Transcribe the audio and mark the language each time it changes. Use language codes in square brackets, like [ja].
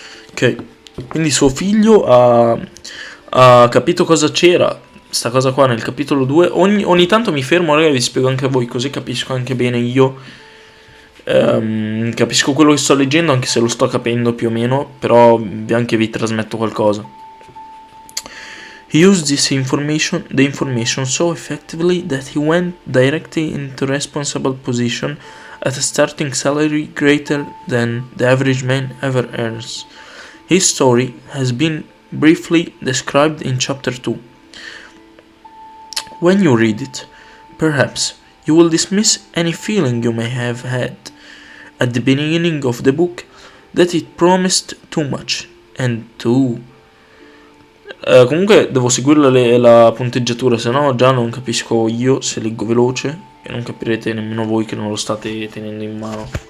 [it] Ok, quindi suo figlio ha capito cosa c'era, sta cosa qua nel capitolo 2. Ogni tanto mi fermo, ragazzi, vi spiego anche a voi, così capisco anche bene io. Capisco quello che sto leggendo, anche se lo sto capendo più o meno, però anche vi trasmetto qualcosa. [en] He used the information so effectively that he went directly into responsible position at a starting salary greater than the average man ever earns. His story has been briefly described in chapter 2. When you read it, perhaps you will dismiss any feeling you may have had at the beginning of the book that it promised too much and too. [it] Comunque devo seguire la punteggiatura, se no già non capisco io se leggo veloce e non capirete nemmeno voi che non lo state tenendo in mano.